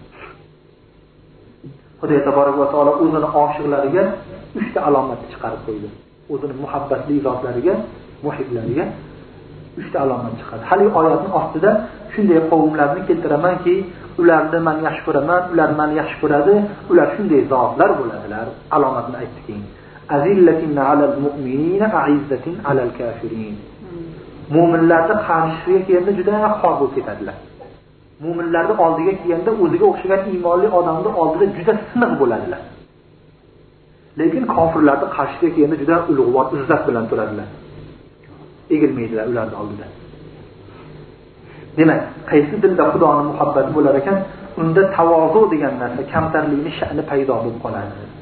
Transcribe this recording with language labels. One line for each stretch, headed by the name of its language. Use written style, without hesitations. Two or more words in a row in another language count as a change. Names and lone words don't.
Uzbek: Xudo
Arabic: تبارك وتعالى
Uzbek: o'zining oshiqlariga 3 ta alomatni chiqarib qo'ydi. O'zining muhabbatli zotlariga, muhiblariga 3 ta alomat chiqardi. Hali oyatning ostida shunday qavmlarni keltiramanki, ularni men yaxshi ko'raman, ular meni yaxshi ko'radi, ular shunday zotlar bo'ladilar. Alomatni aytdiki,
Arabic: أذلة على المؤمنين أعزة على الكافرين.
Uzbek: Mu'minlarning qarshisiga kelganda juda xor bo'lib ketadilar. Mu'minlarning oldiga kelganda o'ziga o'xshagan iymonli odamning oldida juda siniq bo'ladilar. Lekin kofirlarning qarshisiga kelganda juda ulug'vor, izzat bilan turadilar. Egilmaydilar ularning oldida. Demak, qaysi dilda Xudoning muhabbati bo'lar ekan, unda tavozu degan narsa, kamtarlikning sha'ni paydo bo'lib qoladi.